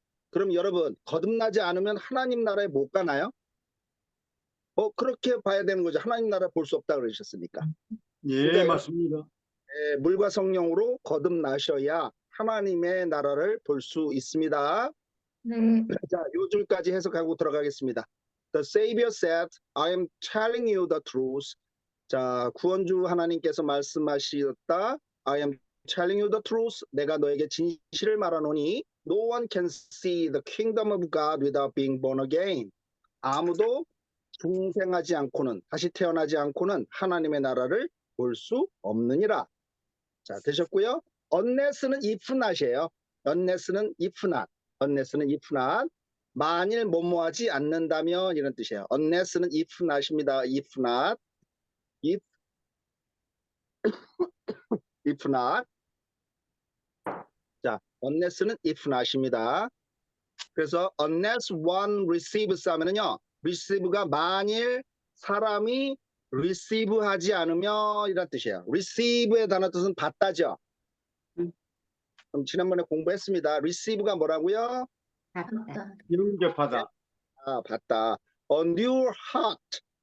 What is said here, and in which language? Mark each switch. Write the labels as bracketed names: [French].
[Korean] 그럼 여러분, 거듭나지 않으면 하나님 나라에 못 가나요? 그렇게 봐야 되는 거죠. 하나님 나라 볼 수 없다 그러셨으니까. 예, 그러니까 맞습니다. 물과 성령으로 거듭나셔야 하나님의 나라를 볼 수 있습니다. 네, 자, 요 줄까지 해석하고 들어가겠습니다. [English] The Savior said, I am telling you the truth. [Korean] 자, 구원주 하나님께서 말씀하셨다. [English] I am telling you the truth. [Korean] 내가 너에게 진실을 말하노니 [English] No one can see the kingdom of God without being born again. [Korean] 아무도 중생하지 않고는, 다시 태어나지 않고는 하나님의 나라를 볼 수 없느니라. 자, 되셨고요. unless는 [English] if not [Korean] 이에요. [English] unless는 if not. unless는 if not. [Korean] 만일 뭐뭐하지 않는다면 이런 뜻이에요. unless는 [English] if not [Korean] 입니다. [English] if not. if not. [Korean] 자, unless는 [English] if not [Korean] 입니다. 그래서 [English] unless one receives [Korean] 하면은요. receive가 만일 사람이 receive 하지 않으면 이런 뜻이에요. receive의 단어 뜻은 받다죠. 그럼 지난번에 공부했습니다. receive가 뭐라고요? 받다. 영접하다. 받다. [English] A new heart.